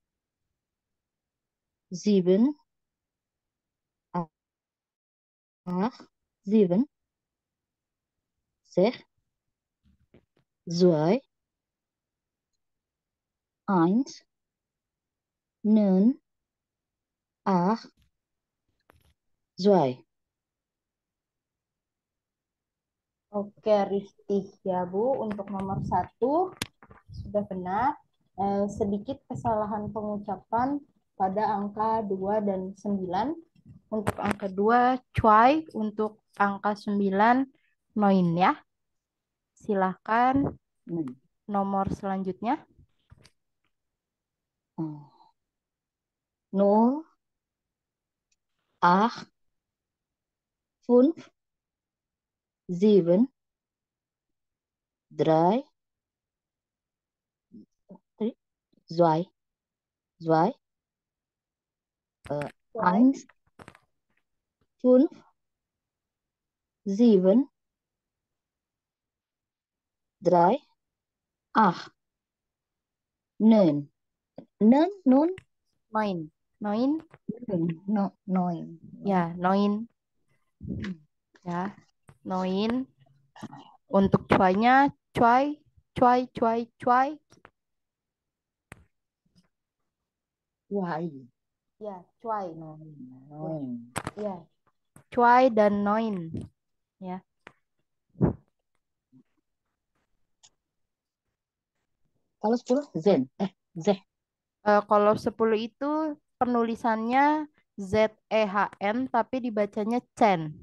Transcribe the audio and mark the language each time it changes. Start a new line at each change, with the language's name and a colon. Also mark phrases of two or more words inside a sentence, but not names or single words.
German: sieben, acht, sieben, sechs, zwei, eins, neun, acht, zwei.
Indonesian: Oke, Rifti ya Bu, untuk nomor 1 sudah benar. Sedikit kesalahan pengucapan pada angka 2 dan 9. Untuk angka 2, cuai. Untuk angka 9, noin ya. Silahkan nomor selanjutnya.
German: Nul, acht, fünf, sieben, drei, zwei, zwei, Cuai. eins, fünf, sieben, drei, acht, neun. Neun, nun, Noin. Noin. no, neun.
Indonesian: Ya, noin. Ya, noin. Untuk cuainya,
German: cuai, cuai, cuai, cuai.
English: Why?
Indonesian: Ya, cuai.
German: Neun.
Indonesian: Ya, cuai dan noin. Ya. Kalau 10, zen. Zeh. Kalau 10 itu penulisannya ZEHN tapi dibacanya Chen.